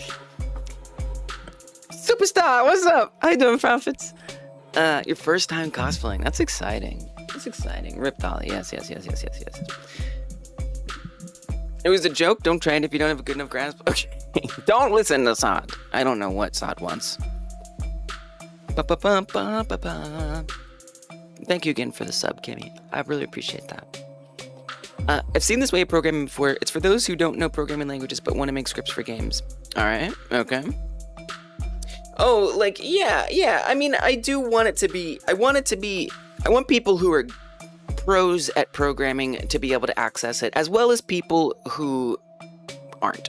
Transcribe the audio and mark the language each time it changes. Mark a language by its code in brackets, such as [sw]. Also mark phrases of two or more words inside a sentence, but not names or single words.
[en] Superstar, what's up? How you doing, Profits? Your first time cosplaying. That's exciting. That's exciting. Rip Dolly. Yes. It was a joke. Don't try it if you don't have a good enough grasp. Okay. Don't listen to Sod. I don't know what Sod wants. Ba-ba-bum-ba-ba-ba. Thank you again for the sub, Kimmy. I really appreciate that. I've seen this way of programming before. It's for those who don't know programming languages but want to make scripts for games. All right, okay. Oh, like, yeah. I mean, I do want it to be, I want people who are pros at programming to be able to access it, as well as people who aren't.